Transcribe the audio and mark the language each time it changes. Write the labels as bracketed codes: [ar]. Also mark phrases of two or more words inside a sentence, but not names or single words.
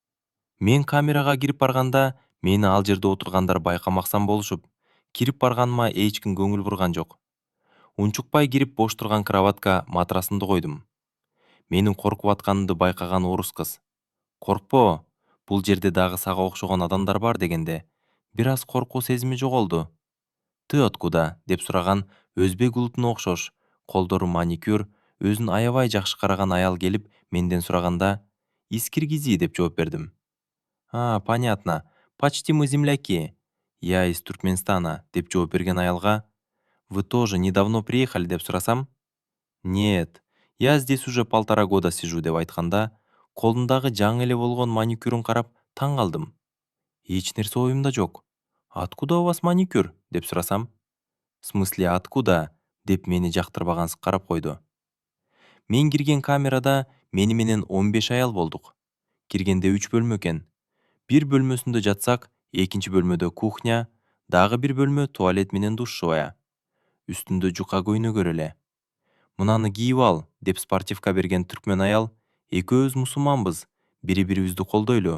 [ky] Мен камерага кирип барганда, мени ал жерде отургандар байкамаксан болушуп, кирип барганыма эч ким көңүл бурган жок. Унчукпай кирип бош турган кроватка матрасымды койдум. Менин коркуп атканымды байкаган орус кыз: "Коркпо, бул жерде дагы сага окшогон адамдар бар" дегенде, бир аз коркуу сезими жоголду. [ru] "Ты откуда?" [ky] деп сураган өзбек улутуна окшош, колдору маникюр, өзүн аябай жакшы караган аял келип менден сураганда, [ru] "Из Киргизии" [ky] деп жооп бердим. [ru] "А, понятно. Почти мы земляки. Я из Туркменстана" [ky] деп жооп берген аялга, [ru] "Вы тоже недавно приехали" [ky] деп сурасам, [ru] "Нет, я здесь уже 1,5 года сижу" [ky] деп айтканда, колундагы жаңы эле болгон маникюрун карап таң калдым. Эч нерсе оюмда жок. [ru] "Откуда у вас маникюр?" [ky] деп сурасам, [ru] "В смысле откуда?" [ky] деп мени жактырбагансып карап койду. Мен кирген камерада мени менен 15 аял болдук. Киргенде 3 бөлмө экен. Бир бөлмөсүндө жатсак, экинчи бөлмөдө кухня, дагы бир бөлмө туалет менен душевая. Үстүндө жука көйнөгөр эле. Мунаны кийип ал деп спортивка берген түркмен аял, экөөбүз мусулманбыз, бири бирибизди колдойлу.